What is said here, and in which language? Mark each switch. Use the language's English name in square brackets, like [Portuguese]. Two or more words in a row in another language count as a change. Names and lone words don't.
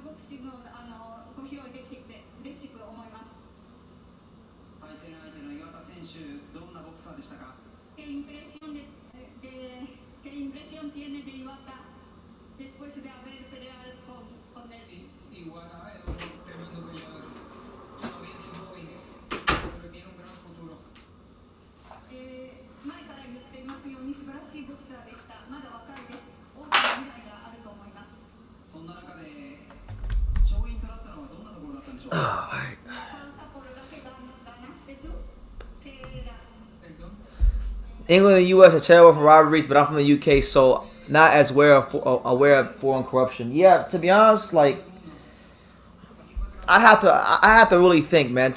[Japanese] シングをご披露できて嬉しく思います。対戦相手の岩田選手、どんなボクサーでしたか？ [Spanish] ¿Qué impresión tiene de Iwata después de haber peleado con él? Iguana es un tremendo peleador. Todavía es joven, pero tiene un gran futuro. [Japanese] 前から言っていますように素晴らしいボクサーでした。まだ若いです。大きな未来があると思います。そんな中で勝因となったのはどんなところだったんでしょうか？ [English] England and U.S. are terrible for rivalries, but I'm from the U.K., so not as aware of foreign corruption. Yeah, to be honest, like I have to really think, man.